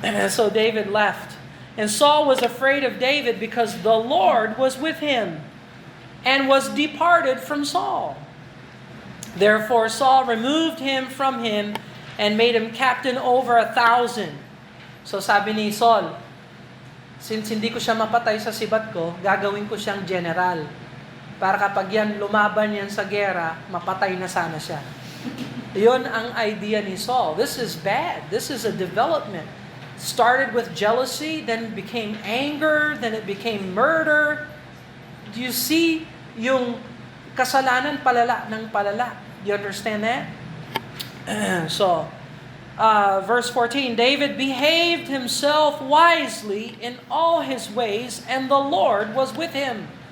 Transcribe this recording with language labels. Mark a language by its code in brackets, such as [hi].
[en] So David left. And Saul was afraid of David because the Lord was with him and was departed from Saul. Therefore Saul removed him from him and made him captain over 1,000. [tl] So sabi ni Saul, since hindi ko siya mapatay sa sibat ko, gagawin ko siyang general. Para kapag yan lumaban yan sa gera, mapatay na sana siya. Yun ang idea ni Saul. [en] This is bad. This is a development. Started with jealousy, then it became anger, then it became murder. Do you see [tl] yung kasalanan palala ng palala? [en] Do you understand that? So, verse 14, David behaved himself wisely in all his ways, and the Lord was with him.